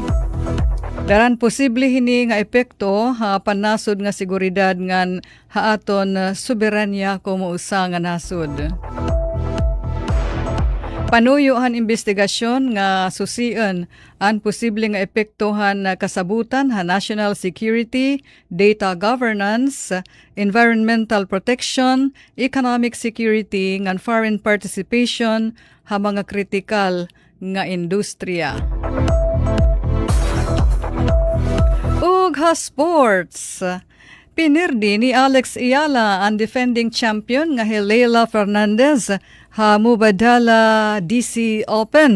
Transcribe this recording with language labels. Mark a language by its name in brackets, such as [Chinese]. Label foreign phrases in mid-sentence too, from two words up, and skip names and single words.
[Waray] Daran posible hini nga epekto ha panasod nga seguridad ngan haaton soberanya como usa nga nasod. Panuyo han investigasyon nga susian ang posible nga epektohan na kasabutan ha [English] national security, data governance, environmental protection, economic security [Waray] ngan [English] foreign participation [Waray] ha mga kritikal nga industriya. Ug ha sports. Pinirdi ni Alex Ayala ang [English] defending champion [Waray] nga Leila Fernandez ha Mubadala DC Open.